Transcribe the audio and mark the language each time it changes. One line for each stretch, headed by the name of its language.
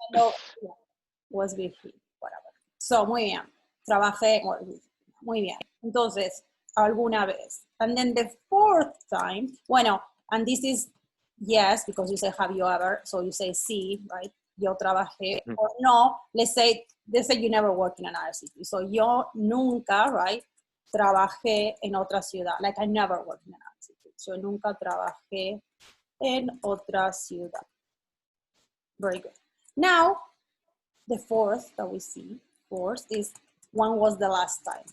English: Cuando, yeah, was with him, whatever. So,
Spanish: muy bien. Trabajé, muy bien. Entonces, alguna vez.
English: And then the fourth time,
Spanish: bueno,
English: and this is yes, because you say, have you ever? So you say, sí, right?
Spanish: Yo trabajé. Mhm.
English: Or no, let's say you never work in another city.
Spanish: So yo nunca, right, trabajé en otra ciudad.
English: Like I never worked in another city.
Spanish: So nunca trabajé en otra ciudad.
English: Very good. Now, the fourth that we see, fourth, is when was the last time?